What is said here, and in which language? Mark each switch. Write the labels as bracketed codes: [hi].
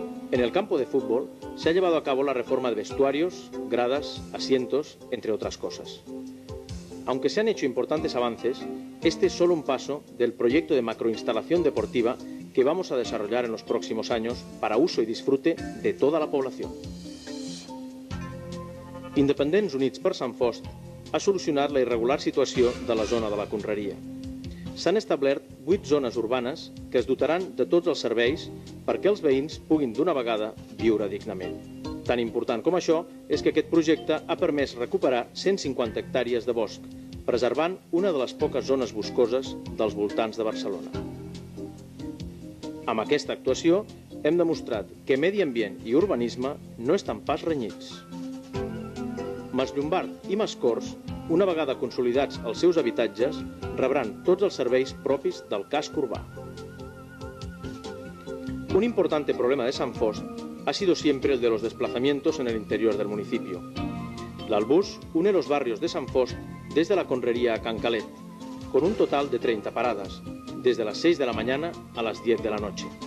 [es] En el campo de fútbol se ha llevado a cabo la reforma de vestuarios, gradas, asientos, entre otras cosas. Aunque se han hecho importantes avances, este es solo un paso del proyecto de macroinstalación deportiva que vamos a desarrollar en los próximos años para uso y disfrute de toda la población. [ca] Independents Units per Sant Fost ha solucionat la irregular situació de la zona de la Conreria. S'han establert 8 zones urbanes que es dotaran de tots els serveis perquè els veïns puguin d'una vegada viure dignament. Tan important com això és que aquest projecte ha permès recuperar 150 hectàrees de bosc, preservant una de les poques zones boscoses dels voltants de Barcelona. Amb aquesta actuació hem demostrat que medi ambient i urbanisme no estan pas renyits. Maslllombard i Mascors, una vegada consolidats els seus habitatges, rebran tots els serveis propis del casc urbà. [es] Un importante problema de Sant Fost ha sido siempre el de los desplazamientos en el interior del municipio. L'Albús une los barrios de Sant Fost desde la Conrería a Cancalet, con un total de 30 paradas, desde las 6 de la mañana a las 10 de la noche.